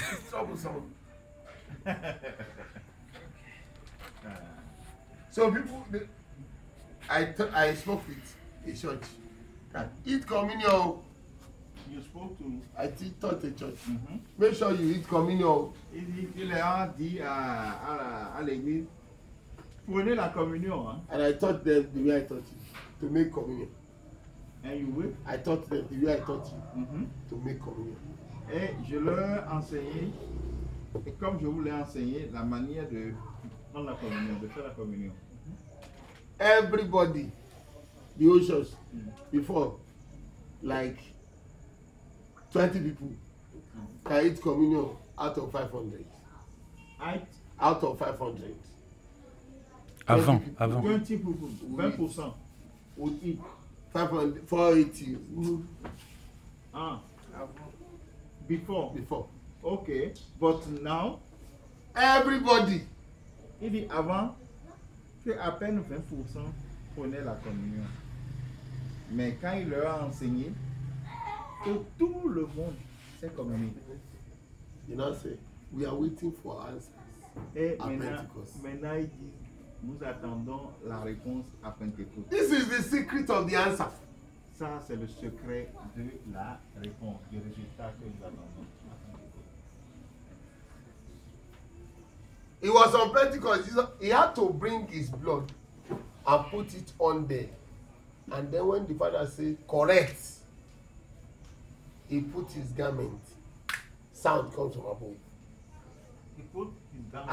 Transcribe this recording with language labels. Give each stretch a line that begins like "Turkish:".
English: Troublesome. So people, I spoke with a church that eat communion. You spoke to. I taught a church. Make sure you eat communion.
French: Il a dit à l'église, prenez la communion. Hein?
English: And I taught them the way I taught you to make communion. And you will. I taught them the way I taught you to make communion.
French: Et je leur ai enseigné, et comme je vous l'ai enseigné, la manière de prendre la communion, de faire la communion.
English: Everybody, the whole church, before, like 20 people can eat communion out of 500. Out of 500.
French: Avant.
English: 20 people, 20% would eat. 500, 480. Ah, before. Okay, but now, everybody.
French: Il dit avant que à peine 20% prenaient la communion. Mais quand il leur a enseigné que tout le monde s'est communié.
English: You know, say, we are waiting for answers.
French: Et à maintenant,
English: Pentecost.
French: maintenant, il dit, nous attendons la réponse à Pentecôte.
English: This is the secret of the answer.
French: Ça, c'est le secret de la réponse, du résultat que nous attendons à Pentecôte.
English: It was on Pentecost. He had to bring his blood and put it on there. And then when the father said, correct, he put his garment. Sound comes from above. He put his garment.